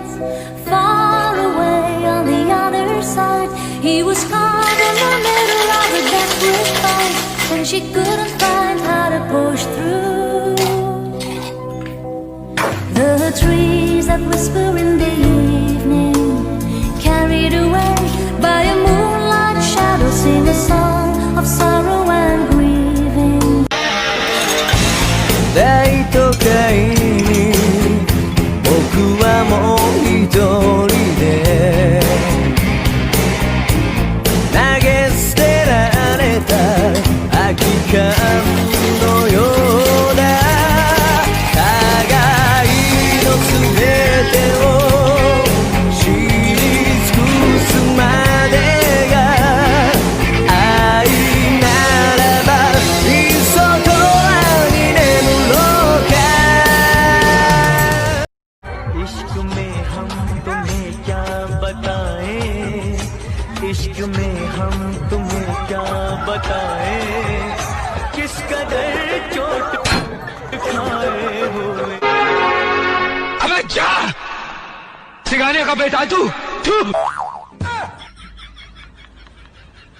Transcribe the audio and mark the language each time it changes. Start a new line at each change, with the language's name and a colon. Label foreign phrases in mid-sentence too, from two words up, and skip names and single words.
English: Far away on the other side, he was caught in the middle of a desperate fight, and she couldn't find how to push through. The trees that whisper in the evening, carried away by a moonlight shadow, sing a song of sorrow and grieving.
Japanese: 大都会に僕はもう一人で投げ捨てられた空き缶のような互いの全てを知り尽くすまでが愛ならばいっそ永遠に眠ろうか。
Hindi: इश्क में हम तुम्हें क्या बताएं, इश्क में हम तुम्हें क्या बताएं, किस कदर चोट खाए हुए। अबे जा सिखाने का बेटा तू